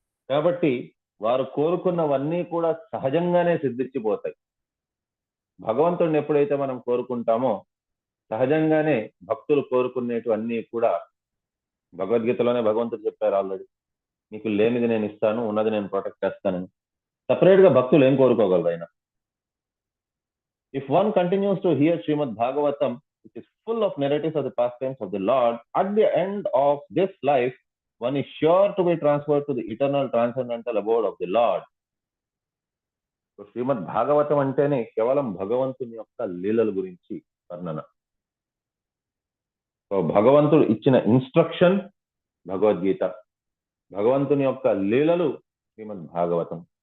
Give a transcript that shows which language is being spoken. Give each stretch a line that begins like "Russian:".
Telugu: కాబట్టి వారు కోరుకున్నవన్నీ కూడా సహజంగానే సిద్ధించిపోతాయి. భగవంతుడిని ఎప్పుడైతే మనం కోరుకుంటామో సహజంగానే భక్తులు కోరుకునేటివన్నీ కూడా, భగవద్గీతలోనే భగవంతుడు చెప్పారు ఆల్రెడీ, నీకు లేనిది నేను ఇస్తాను, ఉన్నది నేను ప్రొటెక్ట్ చేస్తానని. సపరేట్ గా భక్తులు ఏం కోరుకోగలరు ఆయన?
English: If one continues to hear Srimad Bhagavatam, which is full of narratives of the pastimes of the Lord, at the end of this life, one is sure to be transferred to the eternal transcendental abode of the Lord.
Telugu: So, శ్రీమద్ భాగవతం అంటేనే కేవలం భగవంతుని యొక్క లీలల గురించి వర్ణన. So భగవంతుడు ఇచ్చిన instruction Bhagavad Gita, భగవంతుని యొక్క లీలలు శ్రీమద్ భాగవతం.